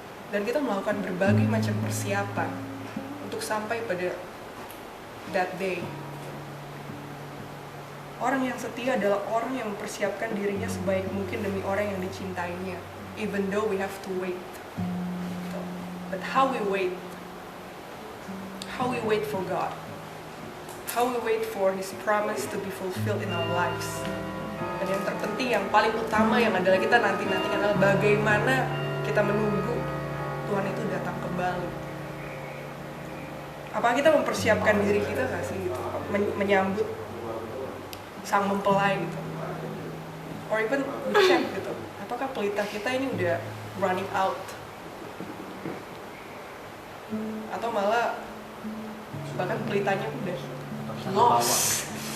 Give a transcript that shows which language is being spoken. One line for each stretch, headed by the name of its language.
Indonesian: Dan kita melakukan berbagai macam persiapan untuk sampai pada
English: that day.
Indonesian: Orang yang setia adalah orang yang mempersiapkan dirinya sebaik mungkin demi orang yang dicintainya,
English: even though we have to wait. But how we wait for God, how we wait for His promise to be fulfilled in our lives.
Indonesian: Dan yang terpenting, yang paling utama yang adalah kita nanti-nantikan adalah bagaimana kita menunggu Tuhan itu datang kembali. Apa kita mempersiapkan diri kita nggak sih gitu, menyambut sang mempelai gitu,
English: or even we check
Indonesian: gitu, apakah pelita kita ini udah
English: running out,
Indonesian: atau malah bahkan pelitanya udah lost.